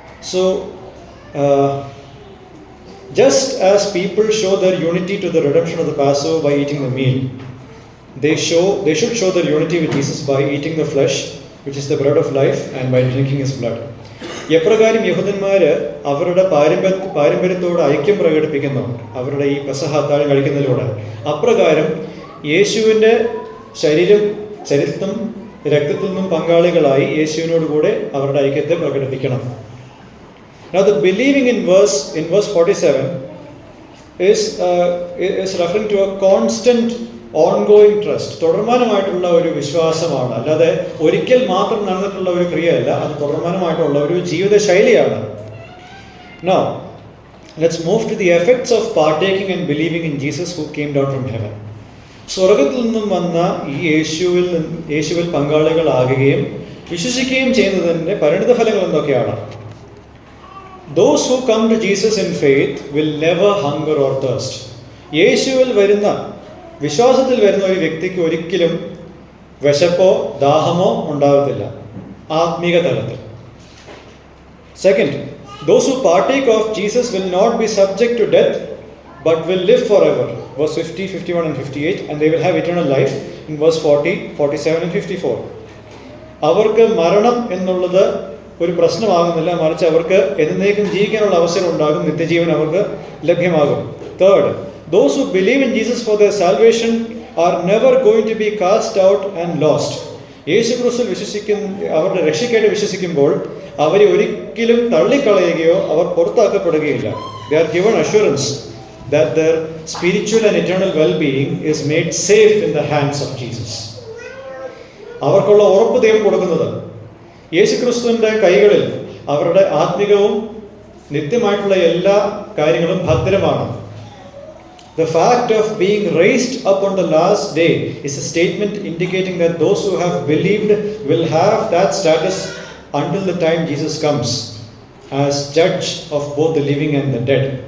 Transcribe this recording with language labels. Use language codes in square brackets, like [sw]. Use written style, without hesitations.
[en] So just as people show their unity to the redemption of the Passover by eating the meal, they should show their unity with Jesus by eating the flesh, which is the bread of life, and by drinking his blood. [ml] എപ്രകാരം യഹൂദന്മാർ അവരുടെ പാരമ്പര്യത്തോട് ഐക്യം പ്രകടിപ്പിക്കുന്നു അവരുടെ ഈ പെസഹ അത്താഴം കഴിക്കുന്നതിലൂടെ, അപ്രകാരം യേശുവിൻ്റെ ശരീരത്തിൽ രക്തത്തിൽ നിന്നും പങ്കാളികളായി യേശുവിനോട് കൂടെ അവരുടെ ഐക്യത്തെ പ്രകടിപ്പിക്കണം. [en] Now the believing in verse 47 is referring to a constant ongoing trust. [ml] തുടർമാനമായിട്ടുള്ള ഒരു വിശ്വാസമാണ്, അല്ലാതെ ഒരിക്കൽ മാത്രം നടന്നിട്ടുള്ള ഒരു ക്രിയയല്ല, അത് തുടർമാനമായിട്ടുള്ള ഒരു ജീവിത ശൈലിയാണ്. [en] Now let's move to the effects of partaking and believing in Jesus who came down from heaven. [ml] സ്വർഗത്തിൽ നിന്നും വന്ന ഈ യേശുവിൽ പങ്കാളികളാകുകയും വിശ്വസിക്കുകയും ചെയ്യുന്നതിൻ്റെ പരിണിതഫലങ്ങൾ എന്തൊക്കെയാണ്? [en] Those who come to Jesus in faith will never hunger or thirst. [ml] യേശുവിൽ വരുന്ന, വിശ്വാസത്തിൽ വരുന്ന ഒരു വ്യക്തിക്ക് ഒരിക്കലും വിശപ്പോ ദാഹമോ ഉണ്ടാകത്തില്ല ആത്മീക തലത്തിൽ. [en] Second, those who partake of Jesus will not be subject to death but will live forever. Verse 50, 51 and 58, and they will have eternal life in verse 40, 47 and 54. [ml] അവർക്ക് മരണം എന്നുള്ളത് ഒരു പ്രശ്നമാകുന്നില്ല, മറിച്ച് അവർക്ക് എന്നേക്കും ജീവിക്കാനുള്ള അവസരം ഉണ്ടാകും, നിത്യജീവൻ അവർക്ക് ലഭ്യമാകും. [en] Third, those who believe in Jesus for their salvation are never going to be cast out and lost. [ml] യേശു ക്രിസ്തുവിൽ അവരുടെ രക്ഷയ്ക്കായിട്ട് വിശ്വസിക്കുമ്പോൾ അവരെ ഒരിക്കലും തള്ളിക്കളയുകയോ അവർ പുറത്താക്കപ്പെടുകയില്ല. [en] They are given assurance that their spiritual and eternal well-being is made safe in the hands of Jesus. [ml] അവർക്കുള്ള ഉറപ്പ് ദൈവം കൊടുക്കുന്നത് യേശു ക്രിസ്തുവിൻ്റെ കൈകളിൽ അവരുടെ ആത്മികവും നിത്യമായിട്ടുള്ള എല്ലാ കാര്യങ്ങളും ഭദ്രമാണ്. [en] The fact of being raised up on the last day is a statement indicating that those who have believed will have that status until the time Jesus comes as judge of both the living and the dead.